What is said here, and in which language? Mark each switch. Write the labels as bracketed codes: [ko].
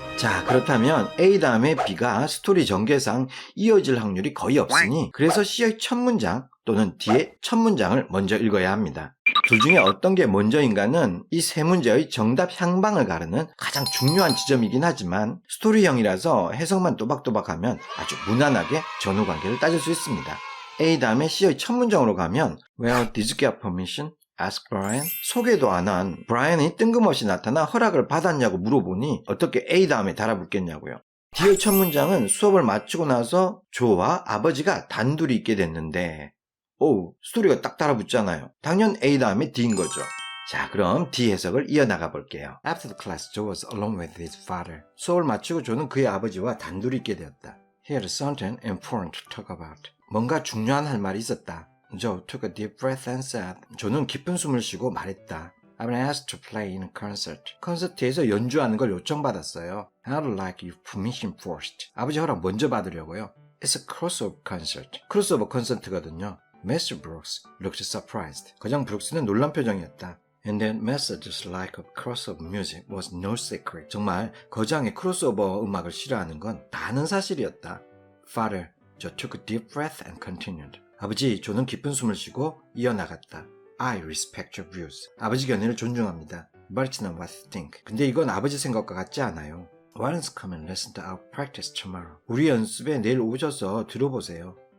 [ko] 자, 그렇다면 A 다음에 B가 스토리 전개상 이어질 확률이 거의 없으니 그래서 C의 첫 문장 또는 D의 첫 문장을 먼저 읽어야 합니다. 둘 중에 어떤 게 먼저인가는 이 세 문제의 정답 향방을 가르는 가장 중요한 지점이긴 하지만 스토리형이라서 해석만 또박또박하면 아주 무난하게 전후관계를 따질 수 있습니다. A 다음에 C의 첫 문장으로 가면 [en] Well, did you get permission? Ask Brian. [ko] 소개도 안 한 브라이언이 뜬금없이 나타나 허락을 받았냐고 물어보니 어떻게 A 다음에 달아붙겠냐고요. D의 첫 문장은 수업을 마치고 나서 조와 아버지가 단둘이 있게 됐는데 오, 스토리가 딱 달아붙잖아요. 당연 A 다음에 D인 거죠. 자, 그럼 D 해석을 이어나가 볼게요. [en] After the class, Joe was alone with his father. [ko] 수업을 마치고 조는 그의 아버지와 단둘이 있게 되었다. [en] He had something important to talk about. [ko] 뭔가 중요한 할 말이 있었다. [en] Joe took a deep breath and said. [ko] 조는 깊은 숨을 쉬고 말했다. [en] I've been asked to play in a concert. [ko] 콘서트에서 연주하는 걸 요청받았어요. [en] I'd like your permission first. [ko] 아버지 허락 먼저 받으려고요. [en] It's a crossover concert. [ko] 크로스오버 콘서트거든요. [en] Mr. Brooks looked surprised. [ko] 거장 브룩스는 놀란 표정이었다. [en] And then messages like a crossover music was no secret. [ko] 정말 거장의 크로스오버 음악을 싫어하는 건 다 아는 사실이었다. [en] Father, Joe took a deep breath and continued. [ko] 아버지, 조는 깊은 숨을 쉬고 이어나갔다. [en] I respect your views. [ko] 아버지 견해를 존중합니다. [en] But it's not what you think. [ko] 근데 이건 아버지 생각과 같지 않아요. [en] Why don't you come and listen to our practice tomorrow? [ko] 우리 연습에 내일 오셔서 들어보세요.